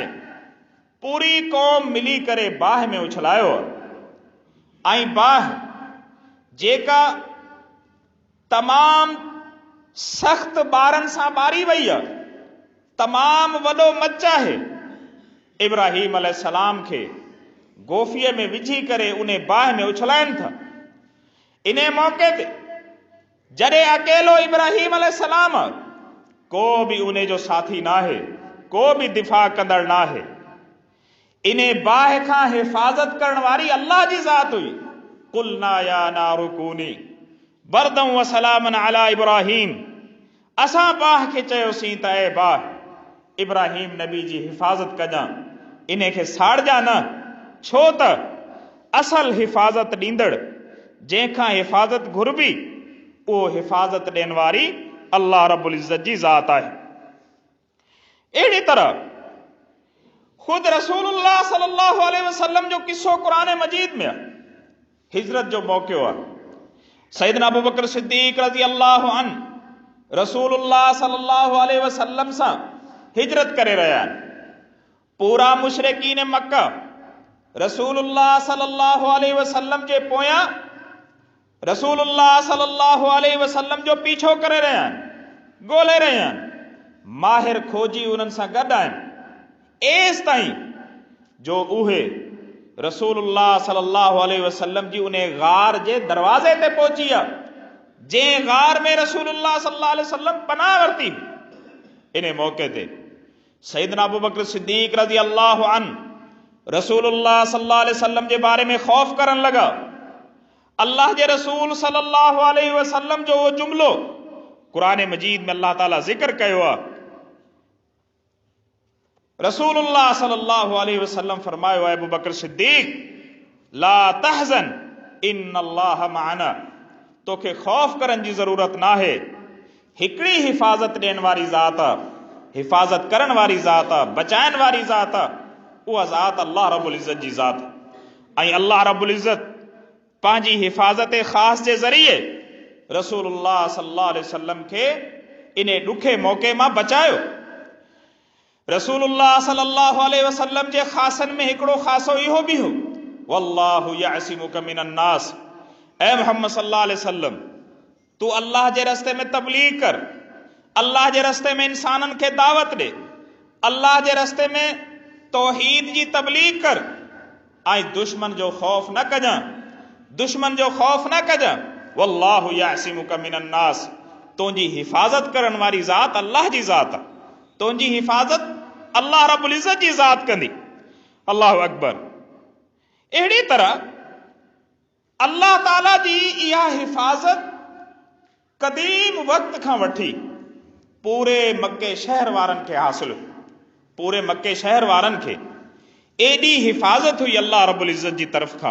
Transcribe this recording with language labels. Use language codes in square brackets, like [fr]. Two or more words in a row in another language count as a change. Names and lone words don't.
[sd] पूरी क़ौम मिली करे बाह में उछलायो ऐं बाह जेका तमाम सख़्त ॿारनि सां ॿारी वई आहे, तमाम वॾो मच आहे। इब्राहीम अलैहिस्सलाम खे गोफ़ीअ में विझी करे उन बाह में उछलाइनि था। इन मौक़े ते जॾहिं अकेलो इब्राहीम अलैहिस्सलाम, को भी उन जो साथी ना है, को भी दिफ़ा कंदड़ ना है। इन बाह खां हिफ़ाज़त करण वारी अल्लाह जी ज़ात हुई। [ar] قلنا يا نار كوني بردا وسلاما على إبراهيم, [sd] असां बाह खे चयोसीं त ए बाह, इब्राहीम नबी जी हिफ़ाज़त कजां, इन खे साड़जा न, छो त असल हिफ़ाज़त ॾींदड़, जंहिंखां हिफ़ाज़त घुरबी, उहो हिफ़ाज़त ॾियण वारी [ar] الله رب العزة [sd] जी ज़ात आहे। अहिड़ी तरह खुद रसूलुल्लाह [ar] صلى الله عليه وسلم [sd] जो किस्सो कुरान मजीद में आहे। हिजरत जो मौक़ो आहे, सैयदना अबू बकर सिद्दीक़ [ar] رضي الله عنه [sd] रसूलुल्लाह [ar] صلى الله عليه وسلم [sd] सां हिजरत करे रहिया आहिनि। पूरा मुशरिकीन मक्का रसूलुल्लाह [ar] صلى الله عليه وسلم [sd] जे पोयां रसूलुल्लाह [ar] صلى الله عليه وسلم [sd] जो पीछो करे रहिया आहिनि, ॻोल्हे रहिया आहिनि, माहिर खोजी उन्हनि सां गॾु आहिनि, एसि ताईं जो उहे रसूलुल्लाह [ar] صلى الله عليه وسلم [sd] जी उन गार जे दरवाज़े ते पहुची विया, जंहिं गार में रसूलुल्लाह [ar] صلى الله عليه وسلم [sd] पनाह वरिती। इन मौक़े ते सैयदना अबू बकर सिद्दीक़ [ar] رضي الله عنه [sd] रसूलुल्लाह [ar] صلى الله عليه وسلم [sd] जे बारे में खौफ करण लगा। अल्लाह जे रसूल [ar] صلى الله عليه وسلم [sd] जो वो जुमलो कुरान मजीद में अल्लाह ताला जिक्र कयो आहे। रसूलुल्लाह [ar] صلى الله عليه وسلم [sd] फरमायो है, अबू बकर सिद्दीक [ar] لا تحزن إن الله معنا, [sd] तोखे खौफ करण जी ज़रूरत ना है, हिकड़ी हिफ़ाज़त ॾियण वारी ज़ात आहे, हिफ़ाज़त करण वारी ज़ात आहे, बचाइण वारी ज़ात आहे, उहा ज़ात [ar] الله رب العزة [sd] जी ज़ात आहे। ऐं [ar] الله رب العزة [sd] पंहिंजी हिफ़ाज़त ख़ास जे ज़रिए रसूलुल्लाह [ar] صلى الله عليه وسلم [sd] खे इन ॾुखे मौक़े मां बचायो। रसूलुल्लाह [ar] صلى الله عليه وسلم [sd] जे ख़ासनि में हिकिड़ो ख़ासो इहो बि हो, [ar] والله يعصمك من الناس، يا محمد صلى الله عليه وسلم, [sd] तू अल्लाह जे रस्ते में तबलीग कर, अल्लाह जे रस्ते में इंसाननि खे दावत ॾे, अल्लाह जे रस्ते में तौहीद जी तबलीग कर, ऐं दुश्मन जो खौफ न कजां, दुश्मन जो खौफ न कजां। [ar] والله يعصمك من الناس, [sd] तुंहिंजी हिफ़ाज़त करण वारी ज़ात अल्लाह जी ज़ात आहे, तुंहिंजी हिफ़ाज़त [ar] الله رب العزة [sd] जी ज़ात कंदी। [ar] الله أكبر. [sd] अहिड़ी तरह अल्लाह ताला जी इहा हिफ़ाज़त क़दीम वक़्त खां वठी पूरे मक्के शहर वारनि खे हासिल हुई, पूरे मक्के शहर वारनि खे एॾी हिफ़ाज़त हुई [ar] الله رب العزة [sd] जी तरफ़ खां।